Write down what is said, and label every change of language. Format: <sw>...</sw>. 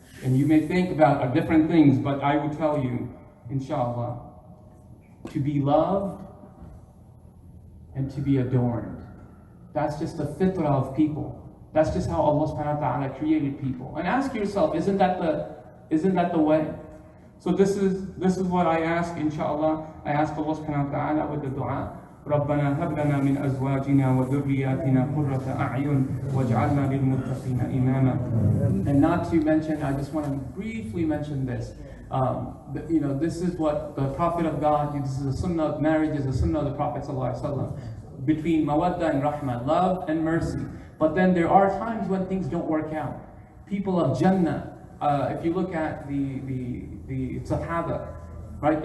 <en>And you may think about different things, but I will tell you, inshallah, to be loved and to be adorned. That's just the fitrah of people. That's just how Allah subhanahu wa ta'ala created people. And ask yourself, isn't that the way? So this is what I ask, inshallah. I ask Allah subhanahu wa ta'ala with the dua.</en> <ar>ربنا هب لنا من أزواجنا وذرياتنا قرة أعين واجعلنا للمتقين إماما.</ar> <en>And not to mention, I just want to briefly mention this. This is what the Prophet of God, this is a sunnah of marriage, is a sunnah of the Prophet ﷺ, between mawadda and rahmah, love and mercy. But then there are times when things don't work out. People of Jannah, if you look at the Sahaba, right?</en>